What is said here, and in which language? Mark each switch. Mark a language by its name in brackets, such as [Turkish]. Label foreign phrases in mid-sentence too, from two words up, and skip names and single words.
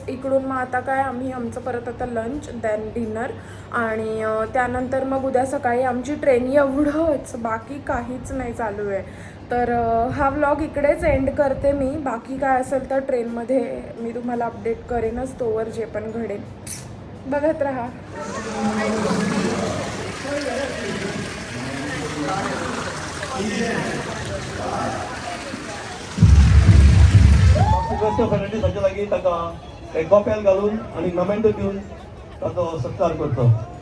[Marathi] इकडून मग आता काय आम्ही आमचं परत आता [English] lunch then dinner [Marathi] आणि त्यानंतर मग उद्या सकाळी आमची ट्रेन. एवढंच, बाकी काहीच नाही चालू आहे. तर हा व्लॉग इकडेच एंड करते मी. बाकी काय असेल तर ट्रेनमध्ये मी तुम्हाला अपडेट करेनच. तोवर जे पण घडेल बघत राहा. [Konkani] फ्रेंडी ताच्या लागीं ताका एक गोपेल घालून आनी मोमेंटो दिवन ताचो सत्कार करतो.